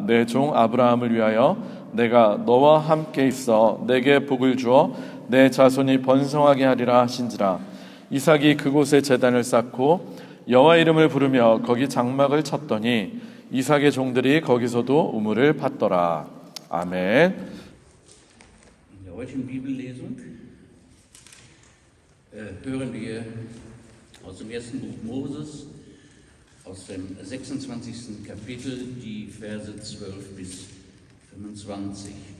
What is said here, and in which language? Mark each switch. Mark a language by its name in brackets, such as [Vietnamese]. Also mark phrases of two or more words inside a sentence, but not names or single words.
[Korean] 내 종 아브라함을 위하여 내가 너와 함께 있어 내게 복을 주어 내 자손이 번성하게 하리라 하신지라. 이삭이 그곳에 제단을 쌓고 여호와 이름을 부르며 거기 장막을 쳤더니 이삭의 종들이 거기서도 우물을 팠더라. [German] Amen. In der heutigen Bibellesung hören wir aus dem ersten Buch Moses, aus dem 26. Kapitel, die Verse 12 bis 25.